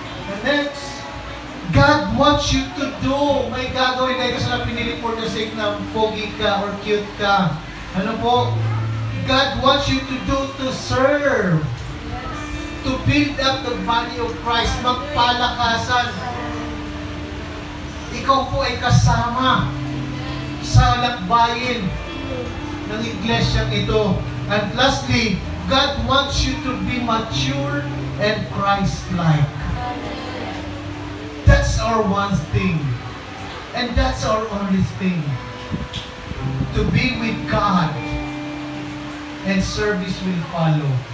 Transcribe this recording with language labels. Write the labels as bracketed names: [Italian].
[English] And next, God wants you to do. [Filipino] May gagawin kayo kasi na pinili [English] for the sake na pogi ka or cute ka. Ano po? God wants you to do, to serve. To build up the body of Christ. [Filipino] Magpalakasan. Ikaw po ay kasama sa lakbayin ng iglesia ito. [English] And lastly, God wants you to be mature and Christ-like. That's our one thing. And that's our only thing. To be with God. And service will follow.